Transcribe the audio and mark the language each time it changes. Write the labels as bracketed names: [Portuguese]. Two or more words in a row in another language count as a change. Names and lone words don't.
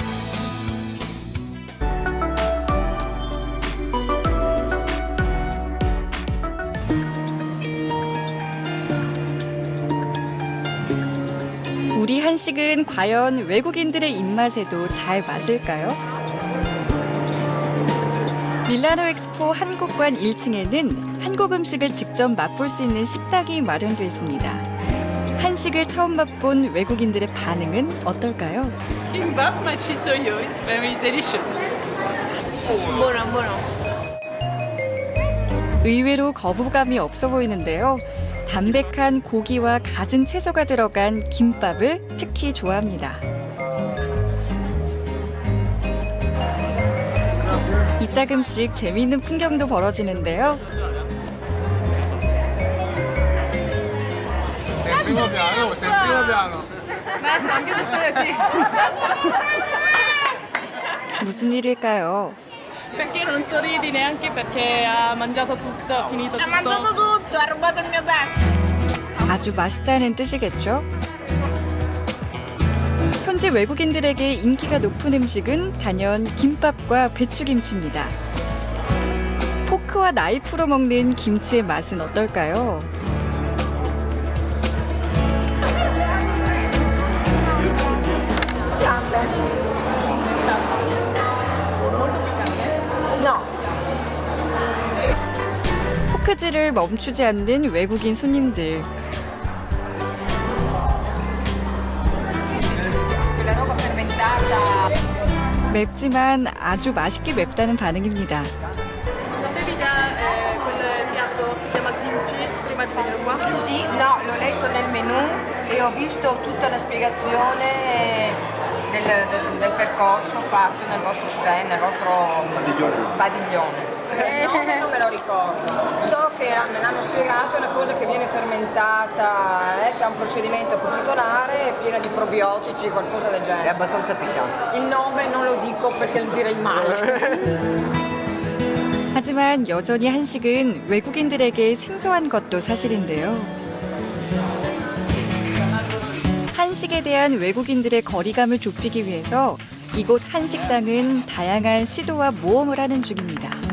[Korean] 우리 한식은 과연 외국인들의 입맛에도 잘 맞을까요? 밀라노 엑스포 한국관 1층에는 한국 음식을 직접 맛볼 수 있는 식당이 마련되어 있습니다. 한식을 처음 맛본 외국인들의 반응은 어떨까요? [Italian] Kimbap, ma ci sono io, [English] it's very delicious. [Italian] Buono, buono. [Korean] 의외로 거부감이 없어 보이는데요. 담백한 고기와 갖은 채소가 들어간 김밥을 특히 좋아합니다. 이따금씩 재미있는 풍경도 벌어지는데요. 무슨 일일까요? [Italian] Perché non sorridi neanche perché ha mangiato tutto, ha finito tutto. Ha mangiato tutto, ha rubato il mio pezzo. [Korean] 아주 맛있다는 뜻이겠죠? 현지 외국인들에게 인기가 높은 음식은 단연 김밥과 배추김치입니다. 포크와 나이프로 먹는 김치의 맛은 어떨까요? 포크질을 멈추지 않는 외국인 손님들. 맵지만 아주 맛있게 맵다는 반응입니다. [Italian] Sapevi già quel piatto che si chiama kimchi prima di venire qua? Sì, no, l'ho letto nel menù e ho visto tutta la spiegazione del percorso fatto nel vostro stand, nel vostro padiglione. No, non me lo ricordo. So che me l'hanno spiegato, è una cosa che viene fermentata, che ha un procedimento particolare, piena di probiotici, qualcosa del genere. È abbastanza piccante. Il nome non lo dico perché lo direi male. [Korean] 하지만 여전히 한식은 외국인들에게 생소한 것도 사실인데요. 한식에 대한 외국인들의 거리감을 좁히기 위해서 이곳 한식당은 다양한 시도와 모험을 하는 중입니다.